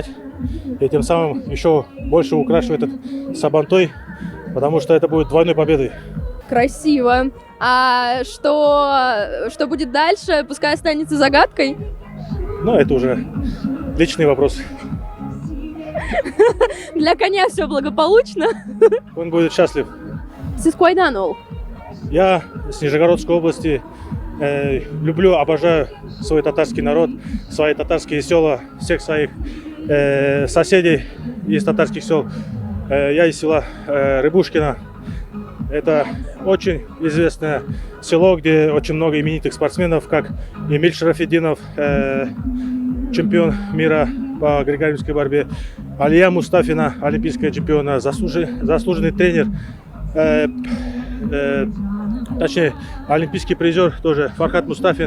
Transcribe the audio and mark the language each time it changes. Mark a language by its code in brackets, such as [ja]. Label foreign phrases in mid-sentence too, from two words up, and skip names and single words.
[ru] И тем самым еще больше украшу этот Сабантуй, потому что это будет двойной победой. Красиво. А что будет дальше? Пускай останется загадкой. Ну, это уже личный вопрос. Для коня все благополучно. Он будет счастлив. [kk] Сіз қайдан ол? [ru] Я с Нижегородской области. Люблю, обожаю свой татарский народ, свои татарские села, всех своих соседей из татарских сел. Я из села Рыбушкино. Это очень известное село, где очень много именитых спортсменов, как Эмиль Шарафетдинов, чемпион мира по греко-римской борьбе, Алия Мустафина, олимпийская чемпиона, заслуженный тренер, точнее, олимпийский призер тоже Фархат Мустафин.